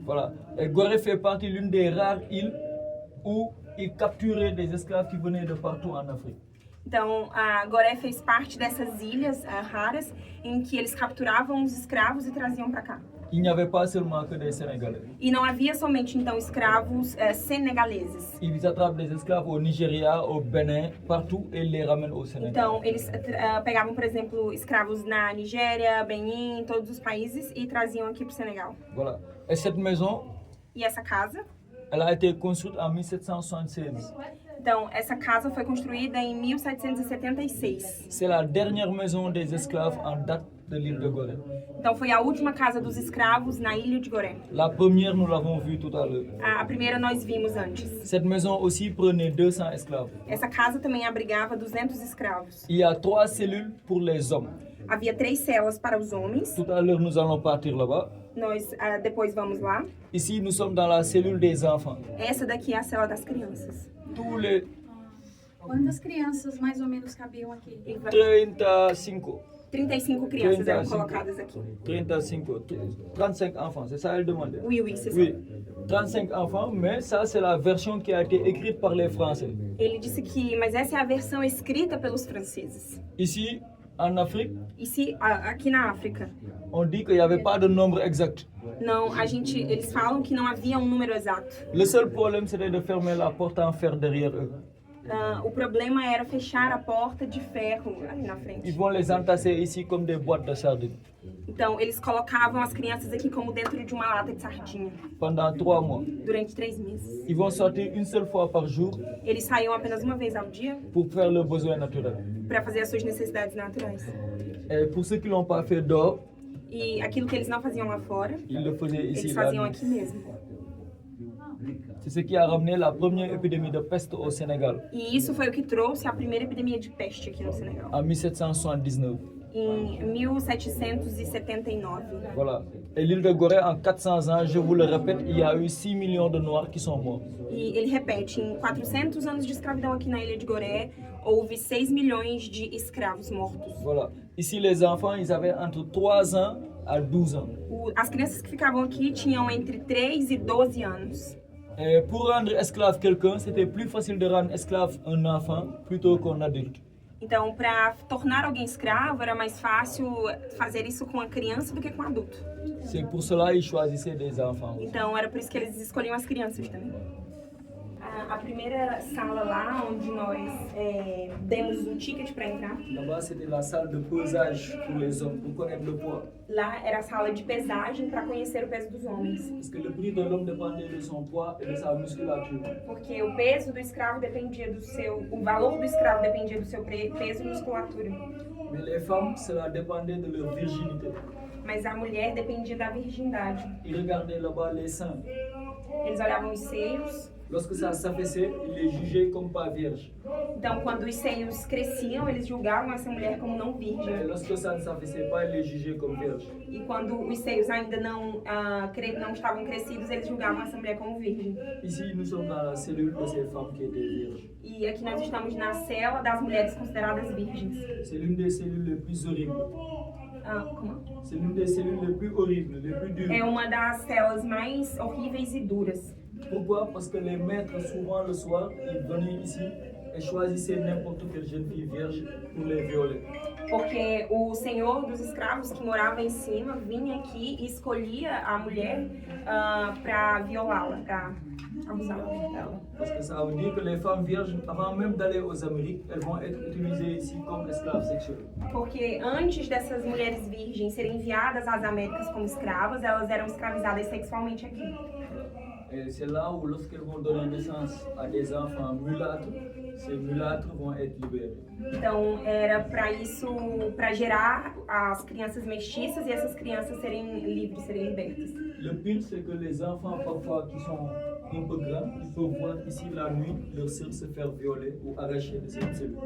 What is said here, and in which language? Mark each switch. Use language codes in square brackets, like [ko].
[fr] Voilà. Et Gorée fait partie l'une des rares îles où ils capturaient des esclaves qui venaient de partout en Afrique. [pt] Então, a Gorée fez parte dessas ilhas raras em que eles capturavam os escravos e traziam para cá. [fr] Il n'y avait pas seulement que des Sénégalais. [pt] E não havia somente então escravos senegaleses. [fr] Ils attrapent des esclaves au Nigeria, au Bénin, partout et les ramènent au Sénégal. [pt] Então, eles pegavam, por exemplo, escravos na Nigéria, Benin, em todos os países e traziam aqui para o Senegal. [fr] Voilà. Et cette maison, [pt] E essa casa, [fr] elle a été construite en 1776. [pt] então, essa casa foi construída em 1776. [fr] C'est la dernière maison des esclaves en date de l'île de Gorée. [pt] Então, foi a última casa dos escravos na ilha de Gorée. [fr] La première, nous l'avons vue tout à l'heure. [pt] A primeira nós vimos antes. [fr] Cette maison aussi prenait 200 esclaves. [pt] Essa casa também abrigava 200 escravos. [fr] Il y a 3 cellules pour les hommes. [pt] Havia 3 celas para os homens. [fr] Tout à l'heure, nous allons partir là-bas. [pt] Nós depois vamos lá. [fr] Ici, nous sommes dans la cellule des enfants. [pt] Essa daqui é a cela das crianças. [fr] Tous les [pt] Quantas crianças mais ou menos cabiam aqui? E 35, 35 crianças eram colocadas aqui. [fr] 35 enfants, c'est ça elle demandait? Oui, oui, c'est ça. Oui, 35 enfants, mais ça c'est la version qui a été écrite par les Français. [pt] Ele disse que, mas essa é a versão escrita pelos franceses. [fr] Ici, en Afrique, [pt] E aqui na África, [fr] on dit qu'il n'y avait pas de nombre exact. [pt] não, eles falam que não havia um número exato. [fr] Le seul problème c'était de fermer la porte en fer derrière eux. [pt] O problema era fechar a porta de ferro ali na [fr] Ils [pt] frente. [fr] vont les entasser ici comme des boîtes de sardines [pt] Então, eles colocavam as crianças aqui como dentro de uma lata de sardinha [fr] pendant 3 mois. [pt] durante 3 meses. [fr] Ils vont sortir une seule fois par jour [pt] Eles saíam apenas uma vez ao dia [fr] pour faire leurs besoins naturels. [pt] para fazer as suas necessidades naturais. [fr] Et pour ceux qui ne l'ont pas fait dehors, [pt] E aquilo que eles não faziam lá fora, [fr] ils le faisaient ici. [pt] eles [fr] la [pt] faziam [fr] nuit. [pt] aqui mesmo. [fr] C'est ce qui a ramené la première épidémie de peste au Sénégal [pt] E isso foi o que trouxe a primeira epidemia de peste aqui no Senegal, [fr] en 1779. [pt] em 1779. [fr] Voilà. Et l'île de Gorée, en 400 ans, je vous le répète, il y a eu 6 millions de Noirs qui sont morts. [pt] E ele repete, em 400 anos de escravidão aqui na ilha de Gorée, houve 6 milhões de escravos mortos. [fr] Voilà. Ici, les enfants, ils avaient entre 3 ans à 12 ans. [pt] As crianças que ficavam aqui tinham entre 3 e 12 anos. [fr] Et pour rendre esclave quelqu'un, c'était plus facile de rendre esclave un enfant plutôt qu'un adulte. [pt] Então, para tornar alguém escravo, era mais fácil fazer isso com a criança do que com o adulto. [fr] C'est pour cela qu'ils choisissaient des enfants. [pt] Então, era por isso que eles escolhiam as crianças também. A primeira sala lá, onde nós demos um ticket para entrar, [fr] Là-bas, c'était la salle de pesage pour les hommes, pour connaître le poids. [pt] lá era a sala de pesagem para conhecer o peso dos homens. [fr] Parce que le prix de l'homme dépendait de son poids et de sa musculature. [pt] Porque o peso do escravo dependia do seu... O valor do escravo dependia do seu peso e musculatura. [fr] Mais les femmes, cela dépendait de leur virginité. [pt] Mas a mulher dependia da virgindade. [fr] Ils regardaient là-bas les seins. [pt] Eles olhavam os seios. [fr] Lorsque ça s'affaissait, ils les jugeaient comme pas vierges. [pt] Então, quando os seios cresciam, eles julgavam essa mulher como não [fr] Et [pt] virgem. [fr] lorsque ça ne s'affaissait pas, ils les jugeaient comme vierges. [pt] E quando os seios ainda não estavam crescidos, eles julgavam essa mulher como virgem. [fr] Ici, nous sommes dans la cellule de ces femmes qui étaient vierges. [pt] E aqui nós estamos na cela das mulheres consideradas virgens. [fr] C'est l'une des cellules les plus horribles. [pt] Como? [fr] C'est l'une des cellules les plus horribles, les plus dures. [pt] É uma das celas mais horríveis e duras. [fr] Pourquoi? Parce que les maîtres, souvent le soir, ils venaient ici et choisissaient n'importe quelle jeune fille vierge pour les violer. [pt] porque o senhor dos escravos que morava em cima vinha aqui e escolhia a mulher para violá-la, para abusar dela. [fr] Parce que ça veut dire que les femmes vierges, avant même d'aller aux Amériques, elles vont être utilisées ici comme esclaves sexuelles. [pt] Porque antes dessas mulheres virgens serem enviadas às Américas como escravas, elas eram escravizadas sexualmente aqui. [fr] Et c'est là où, lorsqu'elles vont donner naissance à des enfants mulâtres, ces mulâtres vont être libérés. [pt] Então era para isso, para gerar as crianças mestiças e essas crianças serem livres, serem libertas. [fr] Le pire, c'est que les enfants, parfois, qui sont un peu grands, ils peuvent voir ici la nuit leur sœur se faire violer ou arracher de cette cellule.